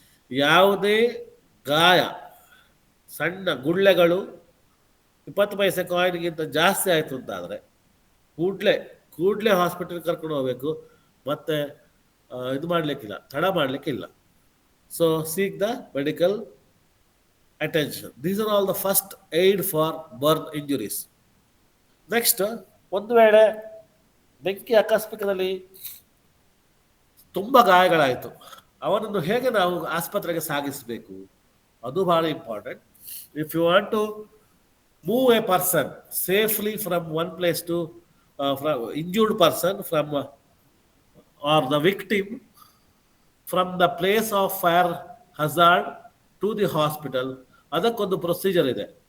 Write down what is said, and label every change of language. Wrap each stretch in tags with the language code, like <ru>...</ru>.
<kn>ಯಾವುದೇ ಗಾಯ, ಸಣ್ಣ ಗುಳ್ಳೆಗಳು 20 ಪೈಸೆ ಕಾಯಿನ್ಗಿಂತ ಜಾಸ್ತಿ ಆಯಿತು ಅಂತಾದರೆ ಕೂಡಲೇ ಕೂಡಲೇ ಹಾಸ್ಪಿಟಲ್ ಕರ್ಕೊಂಡು ಹೋಗಬೇಕು. ಮತ್ತೆ ಇದು ಮಾಡಲಿಕ್ಕಿಲ್ಲ, ತಡ ಮಾಡಲಿಕ್ಕಿಲ್ಲ.</kn> <en>So seek the medical attention. These are all the first aid for burn injuries.</en> <kn>Next, ಒಂದು ವೇಳೆ ಬೆಂಕಿ ಆಕಸ್ಮಿಕದಲ್ಲಿ ತುಂಬ ಗಾಯಗಳಾಯಿತು, ಅವನನ್ನು ಹೇಗೆ ನಾವು ಆಸ್ಪತ್ರೆಗೆ ಸಾಗಿಸಬೇಕು, ಅದು ಬಹಳ important.</kn> <en>if you want to move a person safely from one place to injured person from or the victim from the place of fire hazard to the hospital,</en> <kn>ಅದಕ್ಕೊಂದು ಪ್ರೊಸೀಜರ್ ಇದೆ.</kn>